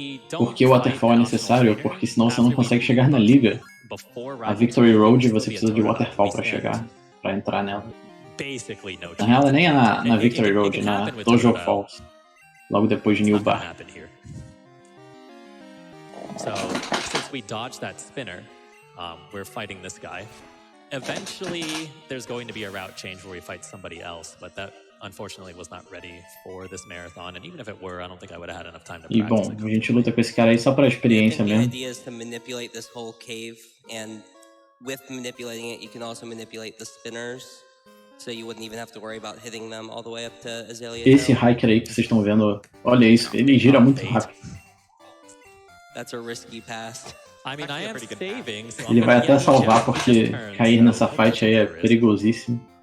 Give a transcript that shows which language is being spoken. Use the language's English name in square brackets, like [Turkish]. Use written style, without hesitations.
[Portuguese] Por que o waterfall é necessário? Porque senão você não consegue chegar na liga. A Victory Road você precisa de waterfall pra chegar, pra entrar nela. Na real, nem é na Victory Road, é na Dojo Falls. Logo depois de New Bar. [English] So, since we dodged that spinner, we're fighting this guy. Eventually, there's going to be a route change where we fight somebody else, but that unfortunately was not ready for this marathon. And even if it were, I don't think I would have had enough time to practice. [Portuguese] E bom, a gente luta com esse cara aí só pra experiência mesmo. [English] The idea is to manipulate this whole cave, and with manipulating it, you can also manipulate the spinners. So you wouldn't even have to worry about hitting them all the way up to Azalea. [Portuguese] Esse hiker aí que vocês estão vendo, olha isso, ele gira muito rápido. [English] That's a risky pass. I mean, I am saving, so [Portuguese] ele vai até salvar porque cair nessa fight aí é perigosíssimo.